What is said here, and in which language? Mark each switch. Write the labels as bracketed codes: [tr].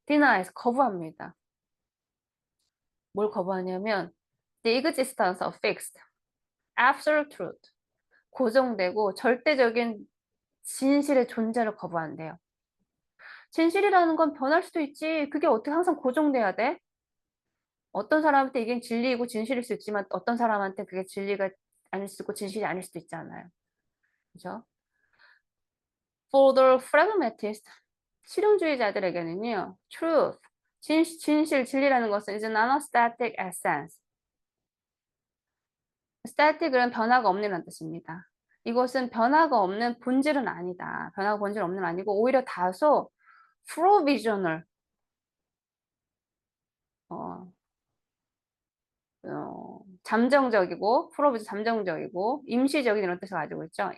[ko] denies, 거부합니다. 뭘 거부하냐면, [en] the existence of fixed, absolute truth, [ko] 고정되고 절대적인 진실의 존재를 거부한대요. 진실이라는 건 변할 수도 있지. 그게 어떻게 항상 고정돼야 돼? 어떤 사람한테 이게 진리이고 진실일 수 있지만 어떤 사람한테 그게 진리가 아닐 수도 있고 진실이 아닐 수도 있잖아요. 그죠? [en] For the pragmatist, [ko] 실용주의자들에게는요, [en] truth, [ko] 진리라는 것은 [en] is not a static essence. [ko] static은 변화가 없는 뜻입니다. 이것은 변화가 없는 본질은 아니다. 변화가 본질 없는 아니고 오히려 다소 provisional, 어, 잠정적이고 잠정적이고 임시적인 이런 뜻을 가지고 있죠.